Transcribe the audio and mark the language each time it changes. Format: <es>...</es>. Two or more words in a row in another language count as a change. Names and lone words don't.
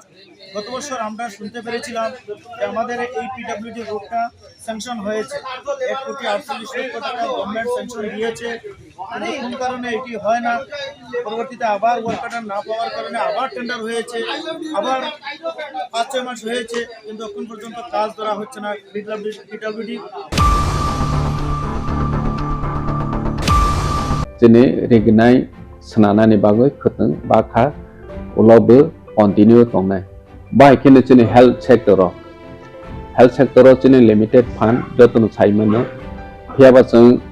<bn>গত বছর আমরা শুনতে পেরেছিলাম যে আমাদের এই</bn> <en>PWD roadটা</en> <bn>স্যাংশন হয়েছে, 1,48,00,000 টাকা</bn> <en>government sanction</en> <bn>দিয়েছে, কিন্তু কোন কারণে এটি হয় না। পরবর্তীতে আবার</bn> <en>work order</en> <bn>না পাওয়ার কারণে আবার টেন্ডার হয়েছে, আবার 5-6 মাস হয়েছে, কিন্তু এখন পর্যন্ত কাজ ধরা হচ্ছে না পিডব্লিউডি।</bn> <trp>Jene regnai senana ni bagoi khuteng bakha ulobe continue tongnai bai kene jene</trp> <en>health sector</en> <trp>jene</trp> <en>limited fund</en> <trp>jotono saimano phiaba jeng</trp>